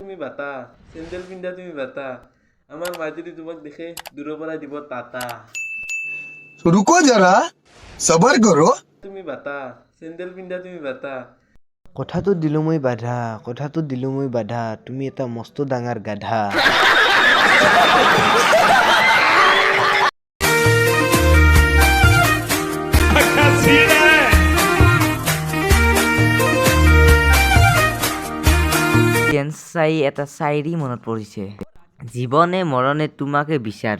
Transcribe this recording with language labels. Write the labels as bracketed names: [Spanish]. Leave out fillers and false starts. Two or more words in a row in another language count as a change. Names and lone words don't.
[Assamese] বাতা চেন্দেল পিন্ধা তুমি বাতা আমাৰ মাই যদি তোমাক দেখে দূৰৰ পৰা দিব টাটা [Hindi] रुको जरा सबर करो [Assamese] তুমি বাতা চেন্দেল পিন্ধা তুমি বাতা কথাটো দিলো মই বাধা তুমি এটা মস্ত ডাঙৰ গাধা চাই এটা চাইৰি মনত পৰিছে জীৱনে মৰণে তোমাকে বিচাৰো